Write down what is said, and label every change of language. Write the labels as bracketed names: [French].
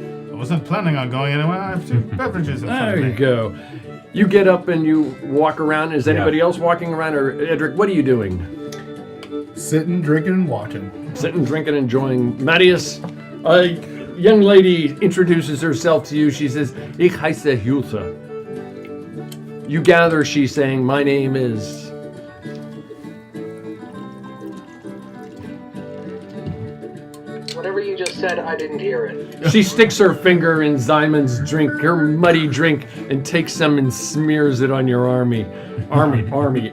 [English] I wasn't planning on going anywhere. I have 2 beverages in front There of me. you go. You get up and you walk around. Is anybody else walking around? Or Edric, what are you doing? Sitting, drinking, and watching. Sitting, drinking, enjoying. Marius, a young lady introduces herself to you. She says, [German] Ich heiße Hulse. [English] You gather she's saying, my name is... Whatever you just said, I didn't hear it. She sticks her finger in Zymon's drink, her muddy drink, and takes some and smears it on your on your arm.